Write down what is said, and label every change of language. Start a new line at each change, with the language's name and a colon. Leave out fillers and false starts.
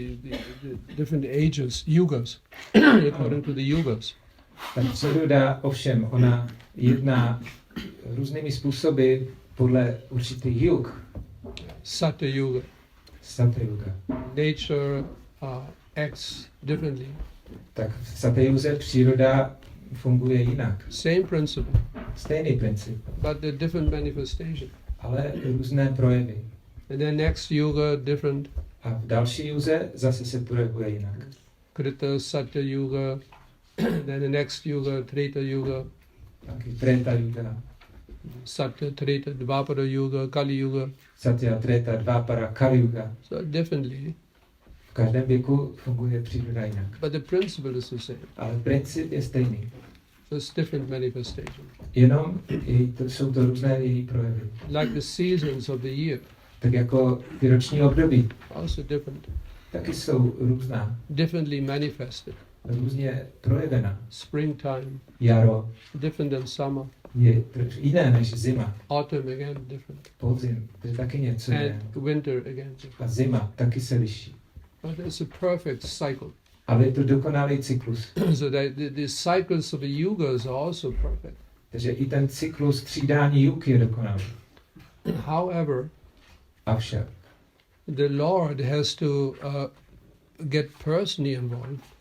English: The different ages, yugas, according to the yugas.
Czech: Ta příroda ovšem, ona jedná různými způsoby podle určitých yug.
English: Satya yuga.
Czech: Satya yuga.
English: Nature acts differently.
Czech: Tak v Satya yuze příroda funguje jinak.
English: Same principle.
Czech: Stejný princip.
English: But the different manifestation.
Czech: Ale různé projevy.
English: And then next yuga different.
Czech: A v další yuze zase se projevuje jinak.
English: Krita Satya yuga. Then the next yuga, Treta yuga.
Czech: Taky Treta yuga.
English: Satya, Treta, Dvapara yuga, Kali yuga.
Czech: Satya, Treta, Dvapara, Kali yuga.
English: So differently.
Czech: V každém věku funguje příroda jinak.
English: But the principle is the same.
Czech: Ale princip je stejný.
English: Just different manifestation.
Czech: Jenom jsou to různé její projevy.
English: Like the seasons of the year.
Czech: Tak jako ty roční období.
English: Also different.
Czech: Taky jsou různá.
English: Differently manifested.
Czech: Různě projevena.
English: Springtime.
Czech: Jaro
English: Different than summer.
Czech: je jiné než zima.
English: Autumn again different.
Czech: Podzim, to je taky něco jiného.
English: And winter again different.
Czech: A zima taky se liší.
English: But it's a perfect cycle.
Czech: Ale je to dokonalý cyklus.
English: So that the cycles of the yugas are also perfect.
Czech: Takže i ten cyklus střídání juk je dokonalý.
English: However,
Czech: Avšak
English: the Lord has to get personally involved.